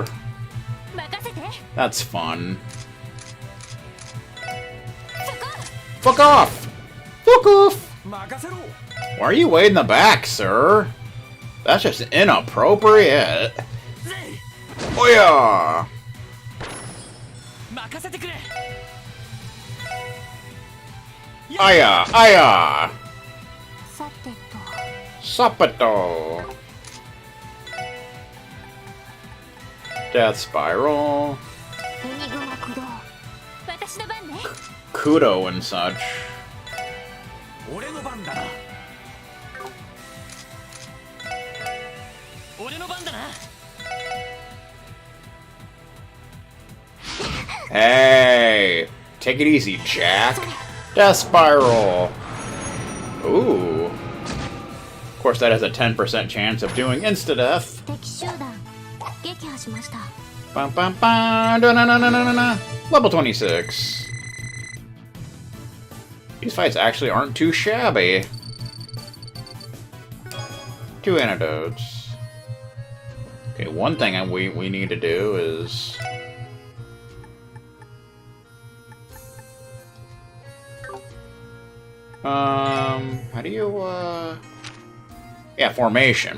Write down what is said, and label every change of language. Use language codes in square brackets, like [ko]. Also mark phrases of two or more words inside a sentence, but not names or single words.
[en] That's fun. Fuck off! Fuck off! Why are you way in the back, sir? That's just inappropriate. Oh yeah! Aya! Aya! Sapato! Death Spiral. Kudo and such. Hey! Take it easy, Jack. Death Spiral! Ooh. Of course, that has a 10% chance of doing insta-death. Bum, bum, bum. Da, na, na, na, na, na. Level 26. These fights actually aren't too shabby. 2 antidotes. Okay, one thing we need to do is... how do you, Yeah, formation.